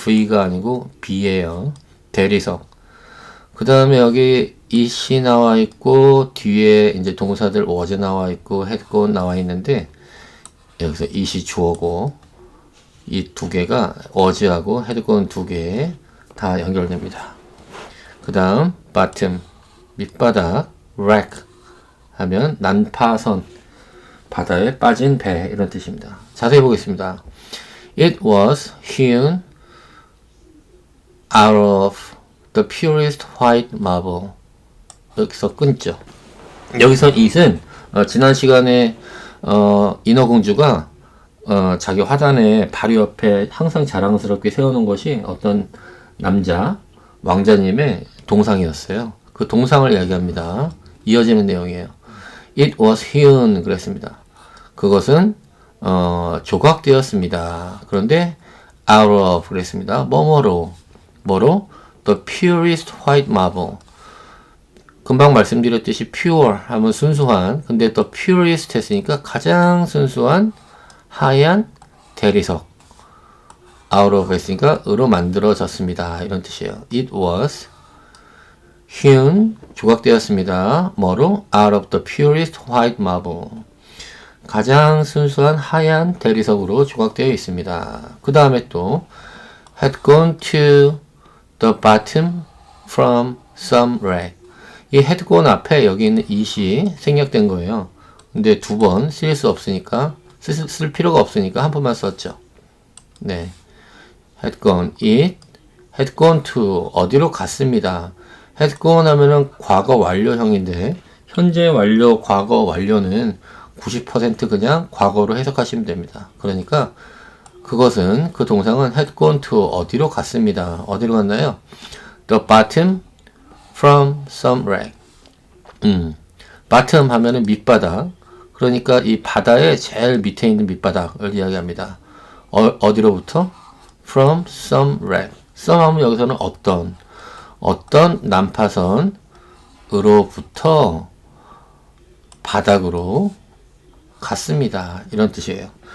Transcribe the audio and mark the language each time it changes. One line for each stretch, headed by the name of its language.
Korean: V가 아니고 B예요. 대리석. 그 다음에 여기 it이 나와 있고 뒤에 이제 동사들 was 나와 있고 had gone 나와 있는데 여기서 it이 주어고 이 두 개가 was하고 had gone 두 개 다 연결됩니다. 그 다음 bottom 밑바닥 wreck 하면 난파선 바다에 빠진 배 이런 뜻입니다. 자세히 보겠습니다.
English: It was hewn out of the purest white marble.
Korean: 여기서 끊죠. 여기서 it은 지난 시간에 인어공주가 자기 화단에 바로 옆에 항상 자랑스럽게 세우는 것이 어떤 남자 왕자님의 동상이었어요. 그 동상을 이야기합니다. 이어지는 내용이에요.
English: It was hewn
Korean: 그랬습니다. 그것은 조각되었습니다. 그런데
English: out of
Korean: 그랬습니다. 뭐로
English: the purest white marble.
Korean: 금방 말씀드렸듯이 pure 하면 순수한. 근데 the purest 했으니까 가장 순수한 하얀 대리석. out of 했으니까 으로 만들어졌습니다. 이런 뜻이에요.
English: It was hewn
Korean: 조각되었습니다. 뭐로?
English: out of the purest white marble.
Korean: 가장 순수한 하얀 대리석으로 조각되어 있습니다. 그 다음에 또
English: had gone to the bottom from some rack.
Korean: 이 had gone 앞에 여기 있는 it이 생략된 거예요. 근데 두 번 쓸 수 없으니까 쓸 필요가 없으니까 한 번만 썼죠. 네,
English: had gone it, had gone to
Korean: 어디로 갔습니다. had gone 하면은 과거 완료형인데 현재 완료, 과거 완료는 90% 그냥 과거로 해석하시면 됩니다. 그러니까 그것은 그 동상은
English: had gone to
Korean: 어디로 갔습니다. 어디로 갔나요?
English: The bottom from some rack.
Korean: bottom 하면은 밑바닥. 그러니까 이 바다의 제일 밑에 있는 밑바닥을 이야기합니다. 어디로부터?
English: From some rack.
Korean: some 하면 여기서는 어떤 난파선으로부터 바닥으로 갔습니다. 이런 뜻이에요.